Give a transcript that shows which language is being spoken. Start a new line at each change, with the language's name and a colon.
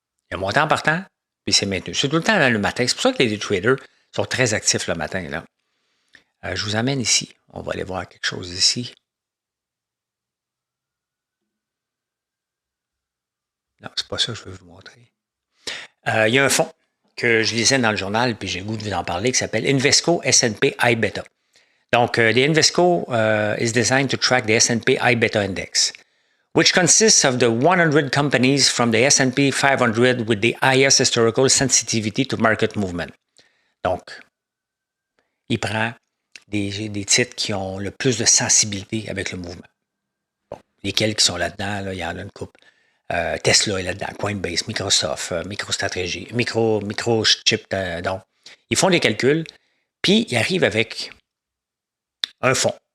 French: Il a monté en partant, puis c'est maintenu. C'est tout le temps là, le matin. C'est pour ça que les traders sont très actifs le matin, là. Je vous amène ici. On va aller voir quelque chose ici. Non, c'est pas ça que je veux vous montrer. Il y a un fonds que je lisais dans le journal, puis j'ai le goût de vous en parler, qui s'appelle Invesco S&P iBeta.
English: Donc, the Invesco is designed to track the S&P iBeta Index, which consists of the 100 companies from the S&P 500 with the highest historical sensitivity to market movement.
French: Donc, il prend des titres qui ont le plus de sensibilité avec le mouvement. Bon, lesquels qui sont là-dedans, là, il y en a une couple. Tesla est là-dedans, Coinbase, Microsoft, MicroStrategy, Microchip. Donc, ils font des calculs, puis ils arrivent avec un fonds.